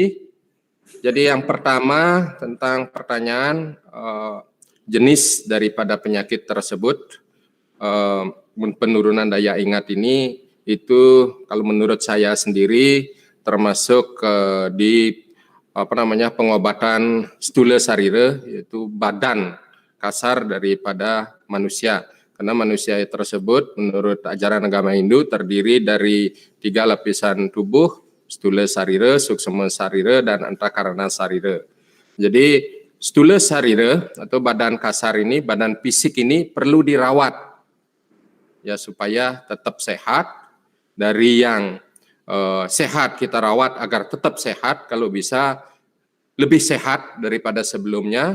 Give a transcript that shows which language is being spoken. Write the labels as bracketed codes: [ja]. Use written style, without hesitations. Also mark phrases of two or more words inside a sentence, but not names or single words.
[id] Jadi yang pertama tentang pertanyaan jenis daripada penyakit tersebut, penurunan daya ingat ini itu kalau menurut saya sendiri termasuk di pengobatan stula sarira, yaitu badan kasar daripada manusia. karena manusia tersebut menurut ajaran agama Hindu terdiri dari 3 lapisan tubuh, stula sarira, suksma sarira, dan antakarana sarira. Jadi stula sarira atau badan kasar ini, badan fisik ini perlu dirawat ya supaya tetap sehat. Dari yang sehat kita rawat agar tetap sehat, kalau bisa lebih sehat daripada sebelumnya.